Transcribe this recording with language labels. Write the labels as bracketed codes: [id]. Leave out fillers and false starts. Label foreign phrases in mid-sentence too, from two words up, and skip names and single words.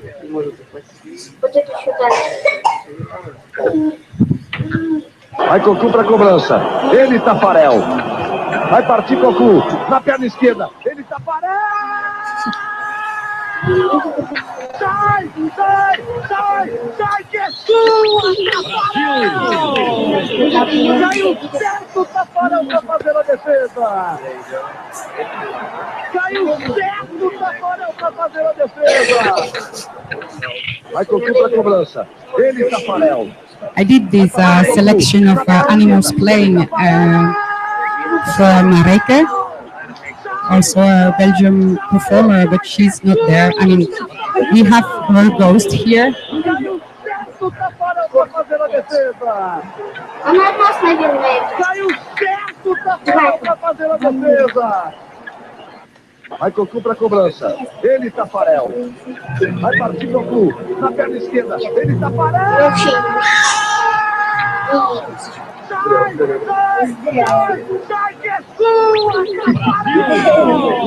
[ru] Вот это сюда. [pt] Vai Cocu para cobrança. Ele Tafarel. Vai partir Cocu. Na perna esquerda. Ele Tafarel. Sai, sai, sai, sai que é sua, Tafarel. Caiu certo, Tafarel para fazer a defesa. Caiu certo, Tafarel para fazer a defesa. Vai Cocu para cobrança. Ele Tafarel. [en] I did this selection of animals playing for Maigret, also a Belgian performer, but she's not there. We have her ghost here. [ru] Она от нас, наверное. [pt] Caiu certo, Tafarel para fazer a defesa. Vai Cocu para cobrança. Ele Tafarel. Vai partir Cocu. Na perna esquerda. Ele Tafarel. Sai, sai, sai, sai que é sua, Tafarel.